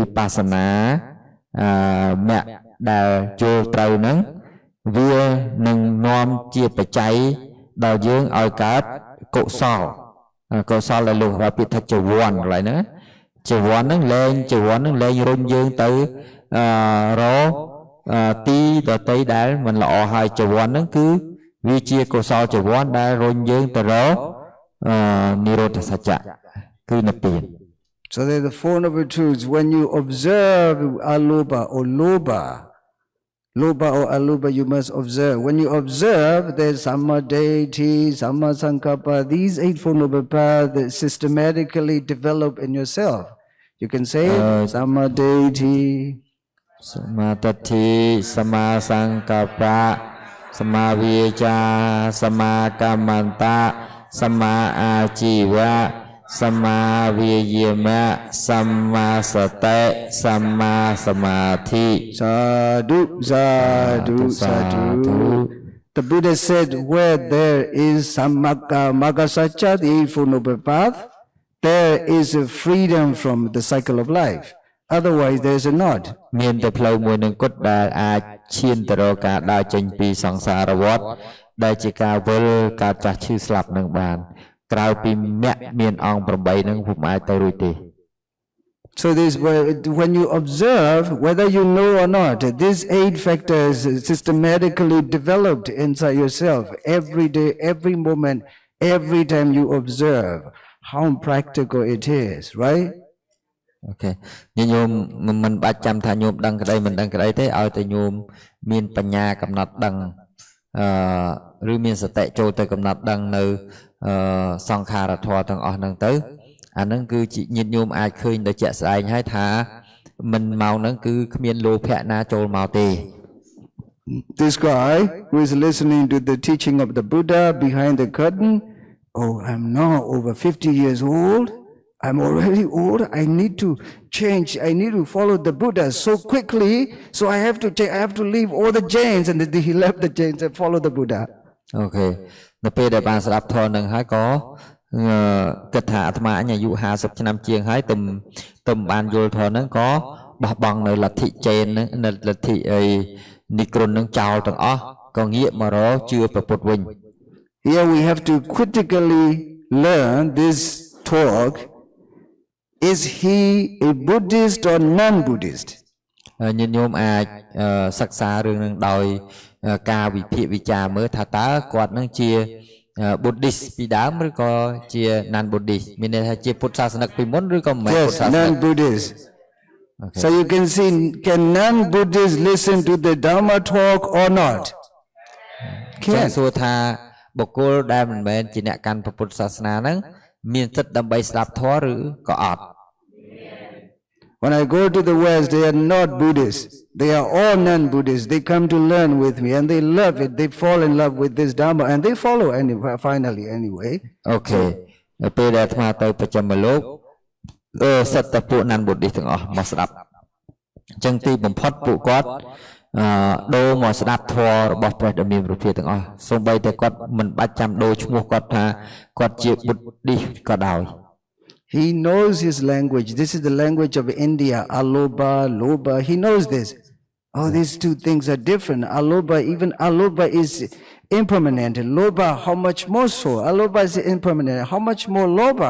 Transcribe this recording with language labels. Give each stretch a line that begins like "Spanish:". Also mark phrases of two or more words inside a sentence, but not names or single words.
Khmer: បស្សនាមគ្គដែលយល់ត្រូវហ្នឹងវានឹងនាំជាបច្ច័យដល់យើងឲ្យកើតកុសលកុសលដែលលោកហៅពាក្យថាចវ័នកន្លែងហ្នឹងចវ័នហ្នឹងលែងរុញយើងទៅរទីដតីដែលមិនល្អហើយចវ័នហ្នឹងគឺវាជាកុសលចវ័នដែលរុញយើងទៅរនិរោធសច្ចៈគឺនិព្វាន
English: So there's the four noble truths. When you observe aloba or loba or aloba, you must observe. When you observe, there's
Pali: samma deity, samma sankappa.
English: These four noble paths that systematically develop in yourself. You can say
Pali: samma deity, samma tati, samma sankappa, samma vicha, samma kammanta, samma ajiva, samma viyama, samma sati, samma samadhi. Sadhu, sadhu, sadhu.
English: The Buddha said, where there is Maggasacca, the Eightfold Noble Path, there is a freedom from the cycle of life. Otherwise, there is a not.
Khmer: មានតែផ្លូវមួយនឹងគត់ដែលអាចឈានទៅរកការដើរចេញពីសង្សារវដ្តដែលជាការវិលការចាស់ឈឺស្លាប់នឹងបានក្រៅពីមគ្គមានអង្គ8នឹងពុំអាចទៅរួចទេ
English: So this, when you observe, whether you know or not, these 8 factors systematically developed inside yourself every day, every moment, every time you observe how practical it is, right? Okay.
Khmer: ញោមមិនបាច់ចាំថាញោមដឹងក្តីមិនដឹងក្តីទេឲ្យតែញោមមានបញ្ញាកំណត់ដឹងឬមានសតិចូលទៅកំណត់ដឹងនៅសង្ខារធម៌ទាំងអស់ហ្នឹងទៅអាហ្នឹងគឺជាញាតិញោមអាចឃើញដោយជាក់ស្ដែងហើយថាមិនមកហ្នឹងគឺគ្មានលោភៈណាចូលមកទេ
English: This guy who is listening to the teaching of the Buddha behind the curtain, oh, I'm now over 50 years old. I'm already old. I need to change. I need to follow the Buddha so quickly. So I have to leave all the Jains, and he left the Jains and follow the Buddha. Okay.
Khmer: នៅពេលដែលបានស្ដាប់ធម៌នឹងហើយក៏គិតថាអាត្មាអញអាយុ50ឆ្នាំជាងហើយទំបានយល់ធម៌នឹងក៏បោះបង់នៅលទ្ធិចេននឹងនៅលទ្ធិនិក្រុននឹងចោលទាំងអស់ក៏ងាកមករកជឿព្រះពុទ្ធវិញ
English: Here we have to critically learn this talk. Is he a Buddhist or non-Buddhist?
Khmer: ញាតិញោមអាចសិក្សារឿងនឹងដោយការវិភាគវិចារមើលថាតើគាត់នឹងជា Buddhist ពីដើមឬក៏ជា
English: non Buddhist
Khmer: មានន័យថាជាពុទ្ធសាសនិកពីមុនឬក៏មិនមែនពុទ្ធ
English: Yes,
Khmer: សាសនិក
English: non-Buddhist. Okay. So you can see, can non-Buddhists listen to the Dharma talk or not?
Khmer: ចា៎
English: Can.
Khmer: សួរថាបុគ្គលដែលមិនមែនជាអ្នកកាន់ពុទ្ធសាសនាហ្នឹងមានសិទ្ធិដើម្បីស្ដាប់ធម៌ឬក៏អត់
English: When I go to the West, they are not Buddhists. They are all non-Buddhists. They come to learn with me and they love it. They fall in love with this Dharma and they follow finally anyway.
Khmer: អូខេនៅពេលដែលអាត្មាទៅប្រចាំលោកសិទ្ធិតែពួក
English: non Buddhist
Khmer: ទាំងអស់មកស្ដាប់អញ្ចឹងទីបំផុតពួកគាត់ដូរមកស្ដាប់ធម៌របស់ព្រះដ៏មានព្រះភិក្ខទាំងអស់សូម្បីតែគាត់មិនបាច់ចាំដូរឈ្មោះគាត់ថាគាត់ជា Buddhist ក៏ដោយ
English: He knows his language. This is the language of India. Aloba, Loba. He knows this. Oh, these two things are different. Aloba, even Aloba is impermanent. Loba, how much more so? Aloba is impermanent. How much more Loba?